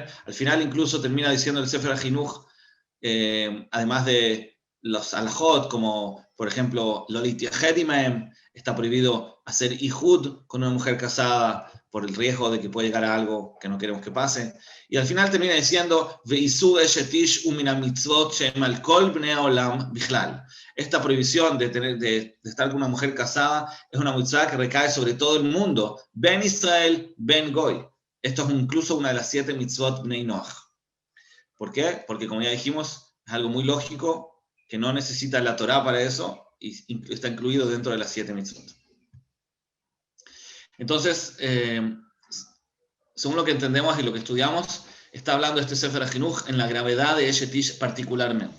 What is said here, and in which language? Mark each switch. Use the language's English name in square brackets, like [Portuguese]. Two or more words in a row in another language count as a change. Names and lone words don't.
[Spanish] Al final, incluso termina diciendo el Sefer HaChinuch, además de los alajot, como por ejemplo, [Hebrew] לא לייחד עמהם, [Spanish] está prohibido hacer ihud con una mujer casada por el riesgo de que puede llegar a algo que no queremos que pase. Y al final termina diciendo, [Hebrew] ואיסור אשת איש מן המצוות שהם על כל בני העולם בכלל. [Spanish] Esta prohibición de estar con una mujer casada es una mitzvah que recae sobre todo el mundo, [Hebrew] בן ישראל, בן גוי. [Spanish] Esto es incluso una de las 7 [Hebrew] מצוות בני נח. [Spanish] ¿Por qué? Porque como ya dijimos, es algo muy lógico, que no necesita la Torá para eso, y está incluido dentro de las 7 mitzvot. Entonces, según lo que entendemos y lo que estudiamos, está hablando este Sefer HaChinuch en la gravedad de [Hebrew] אשת איש [Spanish] particularmente.